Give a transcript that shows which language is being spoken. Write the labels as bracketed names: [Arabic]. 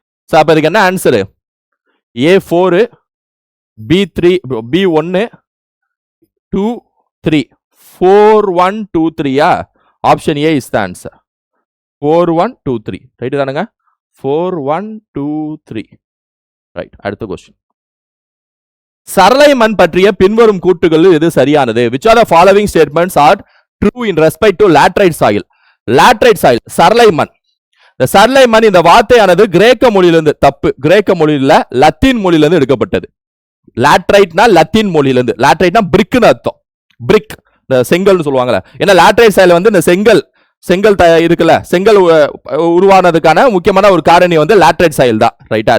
[Tamil] So அப்ப இதுக்கு என்ன answer? A4 B3 B1 2 3 4 1 2 3. Option A [English] Is the answer. [Tamil] 4 1 2 3. Right தானங்க? 4 1 2 3. ரைட். அடுத்த क्वेश्चन. சரளை மண் பற்றிய பின்வரும் கூற்றுகள் எது சரியானது? [English] which are the following statements are true in respect to laterite soil? [Tamil] சரளை மண். இந்த சரளை மண் இந்த வார்த்தையானது கிரேக்க மொழியிலிருந்து, தப்பு, கிரேக்க மொழியில லத்தீன் மொழியிலிருந்து எடுக்கப்பட்டது. லாட்ரைட்னா லத்தீன் மொழியிலிருந்து. லாட்ரைட்னா பிரிக்னு அர்த்தம். பிரிக், இந்த செங்கல்னு சொல்லுவாங்கல்ல. ஏன்னா லாட்ரைட் சாயில் வந்து இந்த செங்கல் இருக்குல்ல, செங்கல் உருவானதுக்கான முக்கியமான ஒரு காரணி வந்து லாட்ரைட் சாயில் தான். ரைட்டா?